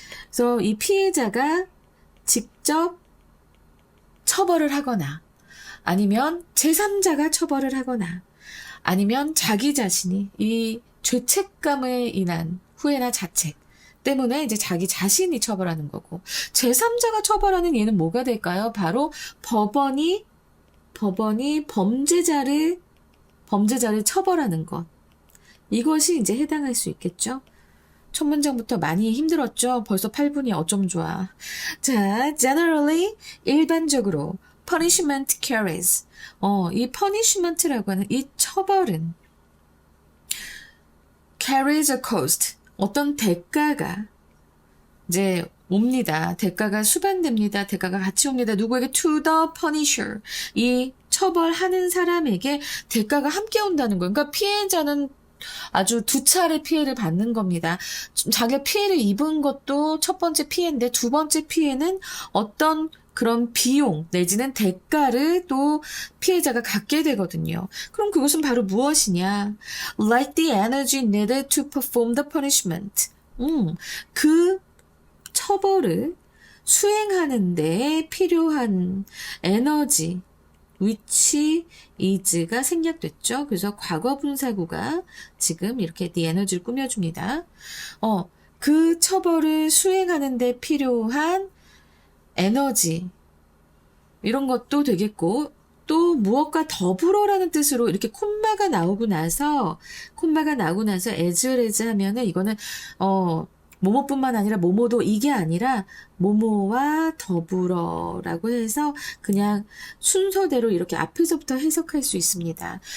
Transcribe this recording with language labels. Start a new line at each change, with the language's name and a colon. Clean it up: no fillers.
Korean: 그래서 이 피해자가 직접 처벌을 하거나 아니면 제3자가 처벌을 하거나 아니면 자기 자신이 이 죄책감에 인한 후회나 자책 때문에 이제 자기 자신이 처벌하는 거고 제3자가 처벌하는 얘는 뭐가 될까요? 바로 법원이 범죄자를 처벌하는 것. 이것이 이제 해당할 수 있겠죠. 첫 문장부터 많이 힘들었죠. 벌써 8분이 어쩜 좋아.
English: 자, generally 일반적으로 punishment carries.
Korean: 이 punishment라고 하는 이 처벌은 carries a cost. 어떤 대가가 이제 옵니다. 대가가 수반됩니다. 대가가 같이 옵니다. 누구에게? to the punisher. 이 처벌하는 사람에게 대가가 함께 온다는 거예요. 그러니까 피해자는 아주 두 차례 피해를 받는 겁니다. 자기가 피해를 입은 것도 첫 번째 피해인데 두 번째 피해는 어떤 그런 비용 내지는 대가를 또 피해자가 갖게 되거든요. 그럼 그것은 바로 무엇이냐?
English: Like the energy needed to perform the punishment.
Korean: 그 처벌을 수행하는 데 필요한 에너지, which is 가 생략됐죠. 그래서 과거 분사구가 지금 이렇게 the energy를 꾸며줍니다. 그 처벌을 수행하는 데 필요한 에너지 이런 것도 되겠고 또 무엇과 더불어라는 뜻으로 이렇게 콤마가 나오고 나서 as 하면은 이거는 모모뿐만 아니라 모모도 이게 아니라 모모와 더불어라고 해서 그냥 순서대로 이렇게 앞에서부터 해석할 수 있습니다.